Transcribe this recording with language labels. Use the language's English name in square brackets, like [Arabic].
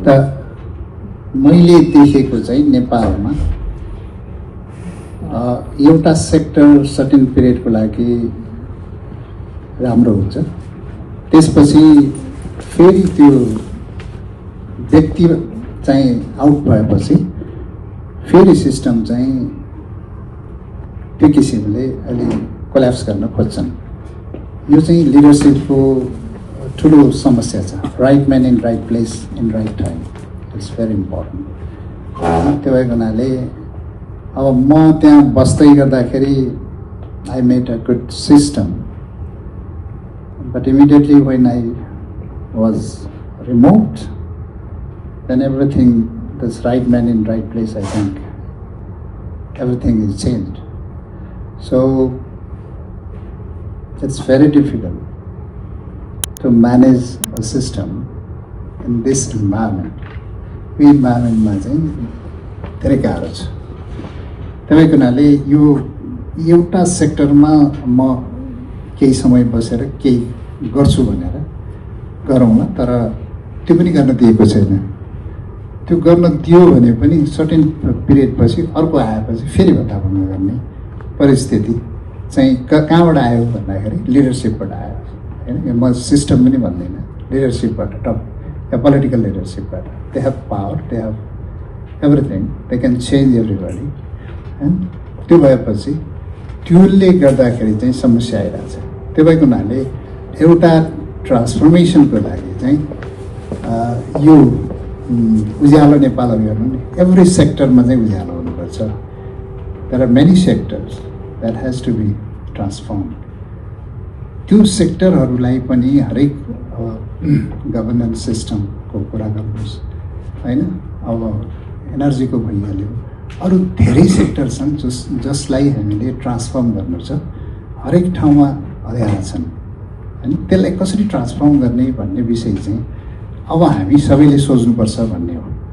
[Nepali] त मैले देखेको चाहिँ नेपालमा एउटा सेक्टर सर्टेन पिरियडको लागि राम्रो हुन्छ, त्यसपछि फेरि त्यो व्यक्ति चाहिँ आउट भएपछि फेरि सिस्टम चाहिँ त्यो किसिमले अलि कोल्याप्स गर्न खोज्छन्। यो चाहिँ लिडरसिपको ठुलो समस्या छ। [English] Right man in right place in right time it's very important. [Nepali] त्यो भएको हुनाले अब म त्यहाँ बस्दै गर्दाखेरि [English] I made a good system, but immediately when I was remote then everything, this right man in right place, I think everything is changed. So it's very difficult to manage a system in this environment. [Nepali] यो इन्भाइरोमेन्टमा चाहिँ धेरै गाह्रो छ। त्यसैको हुनाले यो एउटा सेक्टरमा म केही समय बसेर केही गर्छु भनेर गरौँला, तर त्यो पनि गर्न दिएको छैन। त्यो गर्न दियो भने पनि सर्टेन पिरियड पछि अर्को आएपछि फेरि भत्ताभङ्ग गर्ने परिस्थिति चाहिँ कहाँबाट आयो भन्दाखेरि लिडरसिपबाट आयो होइन। म सिस्टम पनि भन्दिनँ, लिडरसिपबाट, top yeah political लिडरसिपबाट। [English] They have power, they have everything, they can change everybody होइन। [Nepali] त्यो भएपछि त्यसले गर्दाखेरि चाहिँ समस्या आइरहेको छ। त्यो भएको हुनाले एउटा ट्रान्सफर्मेसनको लागि चाहिँ यो उज्यालो नेपाल अभियान नि एभ्री सेक्टरमा चाहिँ उज्यालो हुनुपर्छ। [English] There are many sectors that has to be transform. [Nepali] त्यो सेक्टरहरूलाई पनि हरेक गभर्नेन्स सिस्टमको कुरा गर्नुहोस् होइन। अब एनर्जीको भइहाल्यो, अरू धेरै सेक्टर छन् जसलाई हामीले ट्रान्सफर्म गर्नु छ। हरेक ठाउँमा अँध्यारा छन् होइन। त्यसलाई कसरी ट्रान्सफर्म गर्ने भन्ने विषय चाहिँ अब हामी सबैले सोच्नुपर्छ भन्ने हो।